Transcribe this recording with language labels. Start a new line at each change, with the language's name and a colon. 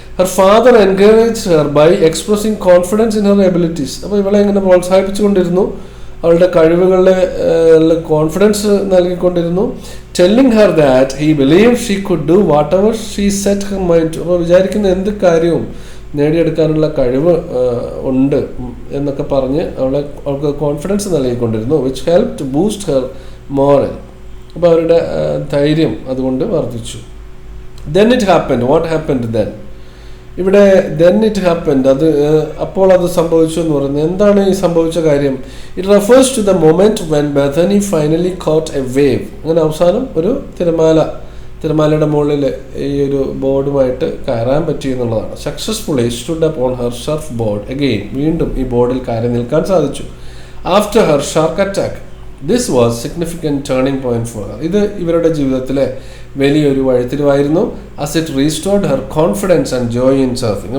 English: Her father encouraged her by expressing confidence in her abilities.
Malayalam: അപ്പോൾ ഇവളെ ഇങ്ങനെ പ്രോത്സാഹിപ്പിച്ചുകൊണ്ടിരുന്നു, അവളുടെ കഴിവുകളിൽ confidence നൽകിക്കൊണ്ടിരുന്നു.
English: Telling her that he believed she could do whatever she set her mind to.
Malayalam: അപ്പോൾ വിചാരിക്കുന്ന എന്ത് കാര്യവും നേടിയെടുക്കാനുള്ള കഴിവ് ഉണ്ട് എന്നൊക്കെ പറഞ്ഞ് അവൾക്ക് confidence നൽകിക്കൊണ്ടിരുന്നു.
English: Which helped boost her moral.
Malayalam: അപ്പോൾ അവരുടെ ധൈര്യം അതുകൊണ്ട് വർദ്ധിച്ചു.
English: Then it happened. What happened then?
Malayalam: ഇവിടെ
English: then it happened,
Malayalam: അപ്പോൾ അത് സംഭവിച്ചു എന്ന് പറയുന്നത് എന്താണ് ഈ സംഭവിച്ച കാര്യം?
English: It refers to the moment when Bethany finally caught a wave.
Malayalam: അങ്ങനെ അവസാനം ഒരു തിരമാല തിരമാലയുടെ മുകളിൽ ഈ ഒരു ബോർഡുമായിട്ട് കയറാൻ പറ്റി എന്നുള്ളതാണ്.
English: successfully stood upon her surfboard again,
Malayalam: വീണ്ടും ഈ ബോർഡിൽ കയറി നിൽക്കാൻ സാധിച്ചു.
English: After her shark attack, this was significant turning point for her.
Malayalam: ഇത് ഇവരുടെ ജീവിതത്തിലെ വലിയൊരു വഴിത്തിരിവായിരുന്നു.
English: As it restored her confidence and joy in surfing.